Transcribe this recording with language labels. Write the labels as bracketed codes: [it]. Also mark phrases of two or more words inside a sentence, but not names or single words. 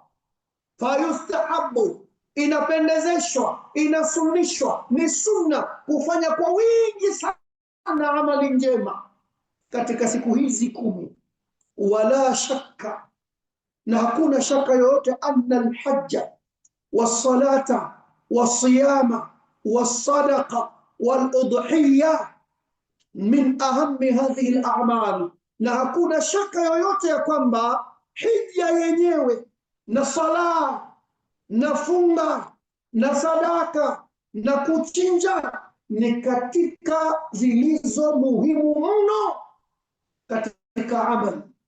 [sw] Fayustahabu, inapendezeshwa, inasunnishwa, ni sunna kufanya kwa wingi sana amali njema katika siku hizi 10. [ar] ولا شك, [sw] na hakuna shaka yoyote, [ar] أن الحج والصلاة والصيام والصدقة والأضحية من أهم هذه الأعمال, [sw] na hakuna shaka yoyote ya kwamba hija yenyewe na sala na funga na sadaka na kuchinja ni katika zilizo muhimu mno katika amali.